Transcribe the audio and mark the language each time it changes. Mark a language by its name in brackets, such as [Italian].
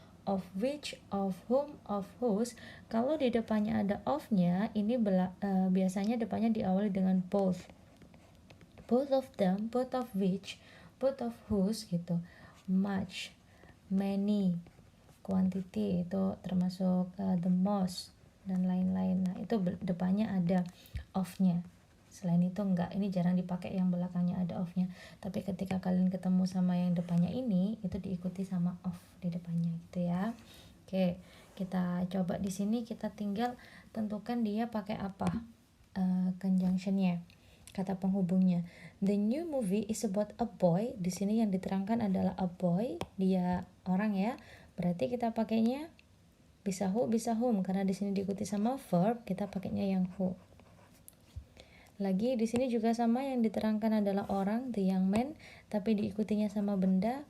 [English] Of which, of whom, of whose. [Indonesian] Kalau di depannya ada of-nya, ini biasanya depannya diawali dengan both. [English] Both of them, both of which, both of whose gitu. [Indonesian] Much, many, quantity itu termasuk the most dan lain-lain. Nah, itu depannya ada of-nya. Selain itu enggak, ini jarang dipakai yang belakangnya ada of-nya. Tapi ketika kalian ketemu sama yang depannya ini, itu diikuti sama of di depannya gitu ya. Oke, kita coba di sini, kita tinggal tentukan dia pakai apa conjunctionnya, kata penghubungnya. [English] The new movie is about a boy. [Indonesian] Di sini yang diterangkan adalah a boy, dia orang ya. Berarti kita pakainya bisa who, bisa whom, karena di sini diikuti sama verb, kita pakainya yang who. Lagi di sini juga sama, yang diterangkan adalah orang, [English] the young man, [Indonesian] tapi diikutinya sama benda.